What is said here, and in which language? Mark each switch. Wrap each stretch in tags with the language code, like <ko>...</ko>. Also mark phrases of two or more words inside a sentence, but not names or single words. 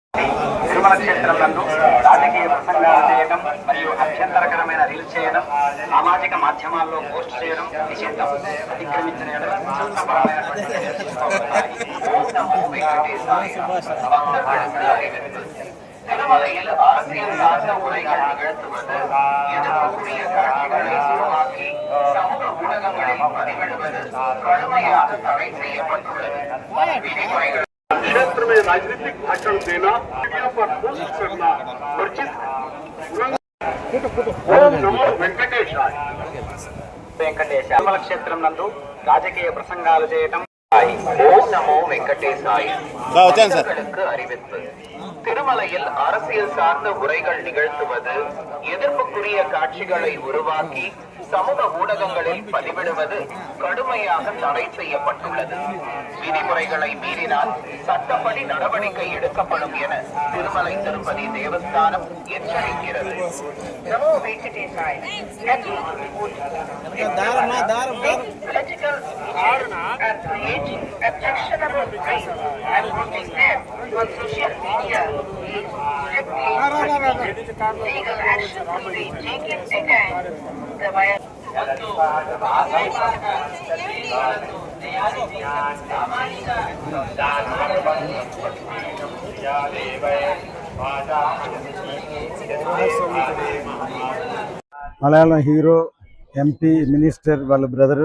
<te>తిరుమల క్షేత్రం నందు రాజకీయ ప్రసంగాలు చేయడం మరియు అభ్యంతరకరమైన రీల్స్ చేయడం, సామాజిక మాధ్యమాల్లో పోస్ట్ చేయడం నిషిద్ధం. అతిక్రమించిన చట్టపరమైనటువంటి చర్యలు తీసుకోబడతాయి.</te> <ta>திருமலையில் அரசியல் சார்ந்த உரைகள் நிகழ்த்துவது, எதிர்ப்புக்குரிய காட்சிகளை உருவாக்கி சமூக ஊடகங்களில் பதிவிடுவது கடுமையாக தடை செய்யப்பட்டுள்ளது. விதிமுறைகள்</ta> <hi>क्षेत्र में राजनीतिक भाषण देना, मीडिया पर पोस्ट करना वर्जित। ओम नमो वेंकटेशाय।</hi> <te>తిరుమల క్షేత్రం నందు రాజకీయ ప్రసంగాలు చేయటం.</te> <ta>ஓம் நமோ வெங்கடேசாய. அறிவிப்பு: திருமலையில் அரசியல் சார்ந்த உரைகள் நிகழ்த்துவது, எதிர்ப்புக்குரிய காட்சிகளை உருவாக்கி சமூக ஊடகங்களில் பதிவிடுவது கடுமையாக தடை செய்யப்பட்டுள்ளது. விதிமுறைகளை மீறினால் சட்டப்படி நடவடிக்கை எடுக்கப்படும் என திருமலை திருப்பதி தேவஸ்தானம் எச்சரிக்கிறது. நமோ வெங்கடேசாய.</ta> <en>Objectionable claims and putting them on social media is strictly legal action will be taken against the violation.</en> <te>మలయాళం</te> <en>hero, MP, minister</en> <te>వాళ్ళ బ్రదరు.</te>